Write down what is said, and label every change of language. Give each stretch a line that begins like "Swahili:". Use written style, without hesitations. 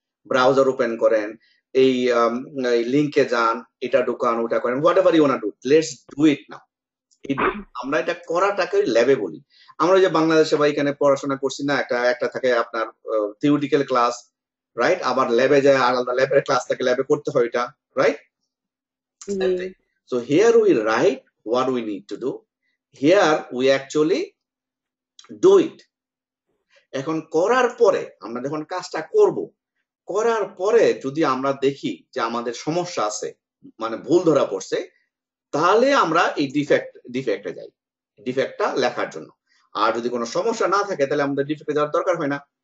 Bangla: Browser open করেন, এই লিংকে যান, এটা ঢুকান, ওটা করেন,
English: Whatever you want to do, let's do it now.
Bangla: আমরা এটা করাটাকে ল্যাবে বলি। আমরা যে বাংলাদেশে বা এখানে পড়াশোনা করছি না, একটা থাকে আপনার থিওরিটিক্যাল ক্লাস, রাইট, আবার ল্যাবে যায় আলাদা ল্যাবের ক্লাস থাকে, ল্যাবে করতে হয় এটা, right.
English: So here we write what we need to do, here we actually do it.
Bangla: এখন করার পরে, আমরা যখন কাজটা করব, করার পরে যদি আমরা দেখি যে আমাদের সমস্যা আছে, মানে ভুল ধরা পড়ছে, তাহলে আমরা এই ডিফেক্টে যাই, ডিফেক্টটা লেখার জন্য। আর যদি কোনো সমস্যা না থাকে, তাহলে আমাদের ডিফেক্টে যাওয়ার দরকার হয় না।